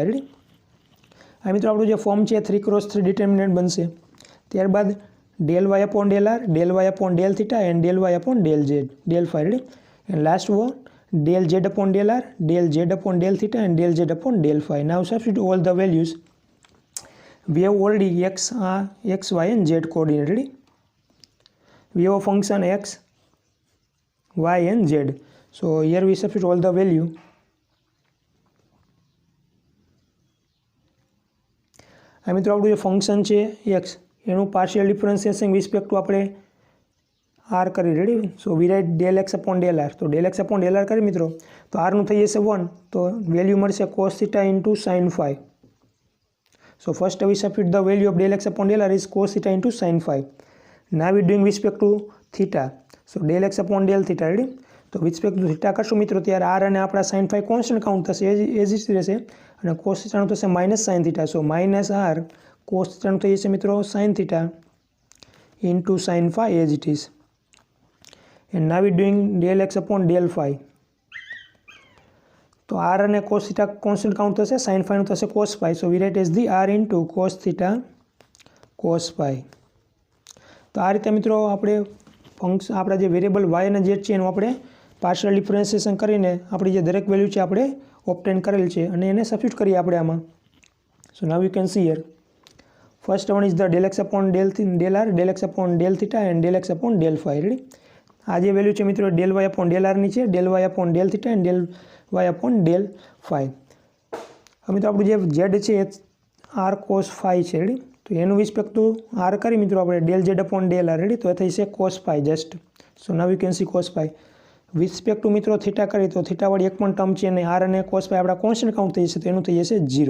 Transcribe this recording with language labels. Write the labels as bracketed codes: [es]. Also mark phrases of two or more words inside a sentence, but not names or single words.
[gu] રેડી, આ મિત્રો આપણું જે ફોર્મ છે 3x3 ડિટર્મિનન્ટ બનશે. [en] ત્યારબાદ del y upon del r, del y upon del theta, and del y upon del z, del phi. Ready, and last one del z upon del r, del z upon del theta, and del z upon del phi. Now substitute all the values. We have already x, y and z coordinate. Ready? We have a function x, y and z. So here we substitute all the value. [gu] આ મિત્રો આપણું જે ફંક્શન છે x એનું [en] partial differentiation respect to [gu] આપણે r કરી. [en] Ready? So we write del x upon del r. [gu] તો [en] del x upon del r [gu] કરી મિત્રો તો r નું થઈ જશે 1, તો વેલ્યુ મળશે [en] cos theta into sin phi. So first we substitute the value of del x upon del r is cos theta into sin phi. Now we doing respect to theta. So del x upon del theta. [gu] રેડી? તો [en] with respect to theta [gu] કરશું મિત્રો ત્યારે r અને આપણા [en] sin phi constant count [gu] થશે, એજ જ રહેશે, અને [en] cos theta [gu] નું થશે [en] minus sin theta. So minus r cos theta [gu] નું થઈ જશે મિત્રો [en] sin theta into sin phi as it is. And now we doing del x upon del phi. [gu] તો r અને [en] cos theta constant count [gu] થશે, [en] sin phi [gu] નું થશે [en] cos phi. So we write as the r into cos theta cos phi. [gu] તો આ રીતે મિત્રો આપણે ફંક્શન આપણા જે વેરિયેબલ y અને z છે એનું આપણે [en] partial differentiation [gu] કરીને આપણી જે દરેક વેલ્યુ છે આપણે ઓબ્ટેન કરેલ છે અને એને સબસ્ટિટ્યુટ કરીએ આપણે આમાં. [en] So now you can see here. First one is the del x upon del r, del x upon del theta and del x upon del phi. રેડી? [gu] આ જે વેલ્યુ છે મિત્રો [en] del y upon del r [gu] ની છે, [en] del y upon del theta and del y upon del phi. [gu] હવે મિત્રો આપણું જે z છે એ [en] r cos phi [gu] છે. રેડી? તો એનું [en] respect to [gu] r કરી મિત્રો આપણે [en] del z upon del r. [gu] રેડી? તો એ થઈ છે [en] cos phi just. So now you can see cos phi. respect to [gu] મિત્રો થીટા કરી તો થીટા વાળી એક પણ ટર્મ છે અને r અને cos phi આપણા [en] constant count [gu] થઈ જશે, તો એનું થઈ જશે 0.